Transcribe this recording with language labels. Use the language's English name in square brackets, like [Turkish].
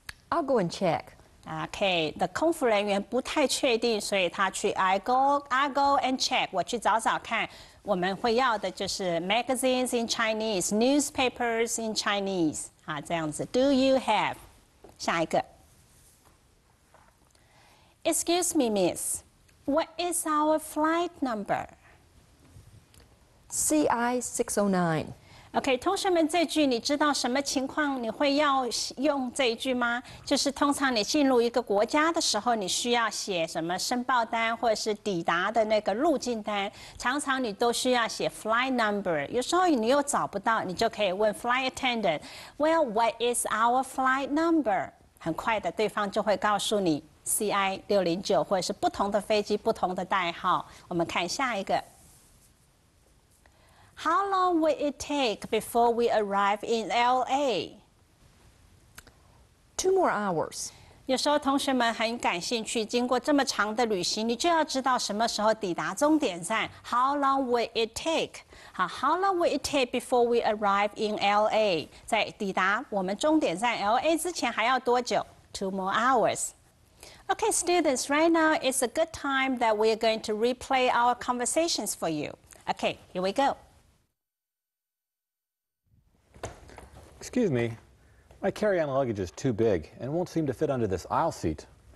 [English] I'll go and check. [Chinese] OK， 的空服人员不太确定，所以他去 [English] I go and check， [Chinese] 我去找找看。我们会要的就是 [English] magazines in Chinese, newspapers in Chinese [Chinese] 这样子。 [English] Do you have？ [Chinese] 下一个 [English] ，Excuse me, Miss, what is our flight number? CI 609. [Chinese] OK， 同学们，这句你知道什么情况你会要用这一句吗？就是通常你进入一个国家的时候，你需要写什么申报单或者是抵达的那个入境单，常常你都需要写 flight number。有时候你又找不到，你就可以问 flight attendant， [English] Well, what is our flight number？ [Chinese] 很快的，对方就会告诉你 CI 609，或者是不同的飞机不同的代号。我们看下一个。 [English] How long will it take before we arrive in LA? 2 more hours. [Chinese] 有时候同学们很感兴趣，经过这么长的旅行，你就要知道什么时候抵达终点站。 [English] How long will it take? [Chinese] 好 [English] ，How long will it take before we arrive in LA? [Chinese] 在抵达我们终点站 LA 之前还要多久 ？ [English] 2 more hours. Okay, students, right now it's a good time that we are going to replay our conversations for you. Okay, here we go. Excuse me, My carry-on luggage is too big and won't seem to fit under this aisle seat.